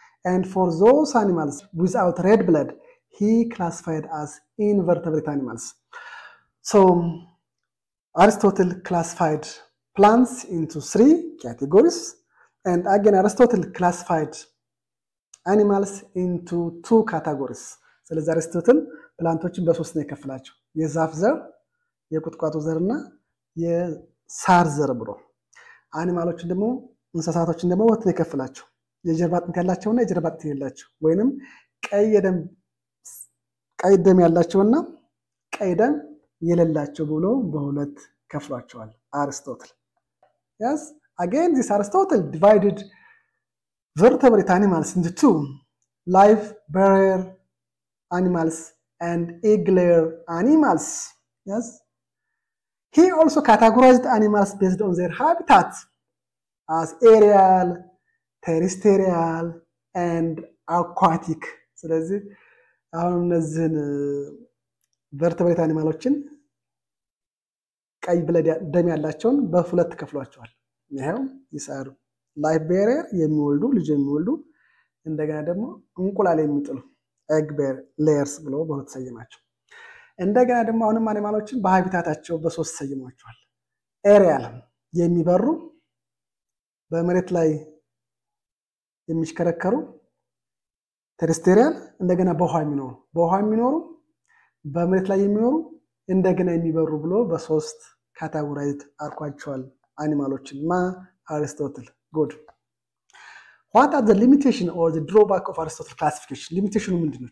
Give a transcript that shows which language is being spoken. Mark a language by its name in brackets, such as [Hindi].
[English] And for those animals without red blood, he classified as invertebrate animals. So Aristotle classified plants into three categories, and again Aristotle classified animals into two categories. [Amharic] ስለዚህ አሪስቶትል ፕላንቶችን በሶስት ነው የከፈላቸው፣ የዛፍ ዘር፣ የቁጥቋጦ ዘርና የሳር ዘር ብሎ። አኒማሎችን ደግሞ እንስሳቶችን ደግሞ ወጥ ነው የከፈላቸው፣ የጀርባ አጥንት ያላቸውና የጀርባ አጥንት የሌላቸው፣ ወይንም ቀይ ደም ያላቸውና ቀይ ደም የሌላቸው ብሎ በሁለት ከፍሏቸዋል አሪስቶትል። [English] Yes, again this Aristotle divided vertebrate animals into two, live bearer animals and egg-layer animals. Yes, he also categorized animals based on their habitat as aerial, terrestrial, and aquatic. [Amharic] ስለዚህ አሁን እነዚህን vertebrate animalዎችን ቀይ ብለድ ደም ያላቸውን በሁለት ከፍሏቸዋል። ይሄው ይሳሩ ላይፍ ቤረር የሚወልዱ ልጅ የሚወልዱ እንደገና ደግሞ እንቁላል የሚጥሉ ኤግ ቤር ሌየርስ ብሎ በሁለት ሰየማቸው። እንደገና ደግሞ አሁንም አኒማሎችን በሃቢታታቸው በሶስት ሰየማቸዋል። ኤሪያል የሚበሩ በመሬት ላይ የሚሽከረከሩ፣ ቴሬስትሪያል እንደገና በውሃ የሚኖሩ በመሬት ላይ የሚኖሩ እንደገና የሚበሩ ብሎ በሶስት ካታጎራይዝድ አርኳቸዋል አኒማሎችን አሪስቶትል። Good. [English] What are the limitation or the drawback of Aristotle classification? Limitation ምንድነው?